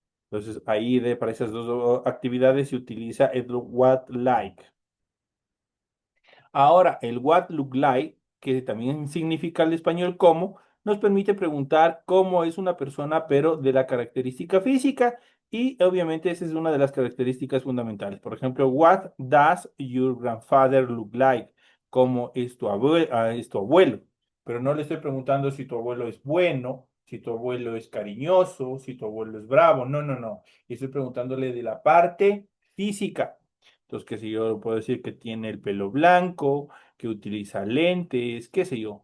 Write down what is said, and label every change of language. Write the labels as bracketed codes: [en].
[es] Entonces, ahí para esas dos actividades se utiliza el what like. Ahora, el what look like, que también significa el español como, nos permite preguntar cómo es una persona, pero de la característica física. Y obviamente esa es una de las características fundamentales. Por ejemplo, [en] what does your grandfather look like? [es] ¿Cómo es es tu abuelo? Pero no le estoy preguntando si tu abuelo es bueno, si tu abuelo es cariñoso, si tu abuelo es bravo. No, no, no. Estoy preguntándole de la parte física. Entonces, qué sé yo, puedo decir que tiene el pelo blanco, que utiliza lentes, qué sé yo.